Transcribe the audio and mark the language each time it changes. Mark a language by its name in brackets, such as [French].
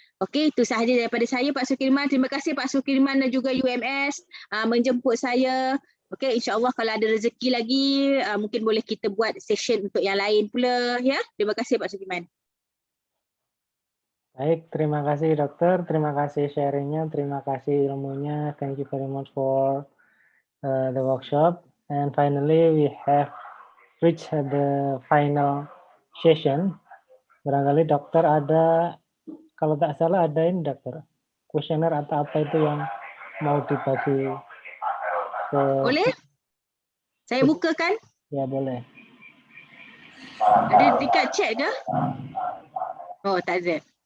[Malay] Okey, itu sahaja daripada saya, Pak Sukirman. Terima kasih Pak Sukirman dan juga UMS menjemput saya. Okey, insya-Allah kalau ada rezeki lagi mungkin boleh kita buat session untuk yang lain pula ya. Terima kasih Pak Sukirman. [Indonesian] Baik, terima kasih dokter, terima kasih sharingnya, terima kasih ilmunya. [English] Thank you very much for the workshop. And finally, we have reached the final session. [Indonesian] Barangkali dokter ada, kalau tak salah ada ini dokter, kuesioner atau apa itu yang mau dibagi ke... Boleh? Saya bukakan? Ya, boleh. [Malay] Ada dekat chat ke? Oh, tak ada.